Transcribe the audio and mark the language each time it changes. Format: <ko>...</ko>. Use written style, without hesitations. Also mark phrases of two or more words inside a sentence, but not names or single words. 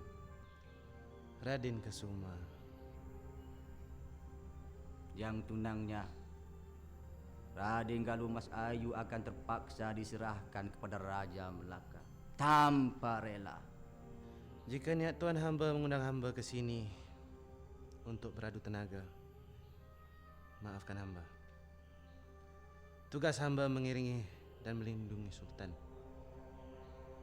<ms>Raden Kasuma. Yang tunangnya, Raden Galuh Mas Ayu akan terpaksa diserahkan kepada Raja Melaka tanpa rela. Jika niat Tuan hamba mengundang hamba ke sini untuk beradu tenaga, maafkan hamba. Tugas hamba mengiringi dan melindungi Sultan.</ms>